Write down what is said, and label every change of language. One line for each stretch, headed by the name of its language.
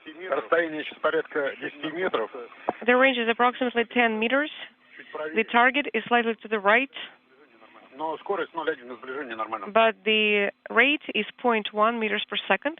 Russian: Расстояние сейчас порядка 10 метров.
English: The range is approximately 10 meters. The target is slightly to the right,
Russian: Но скорость 0,1 на сближение нормально.
English: but the rate is 0.1 meters per second.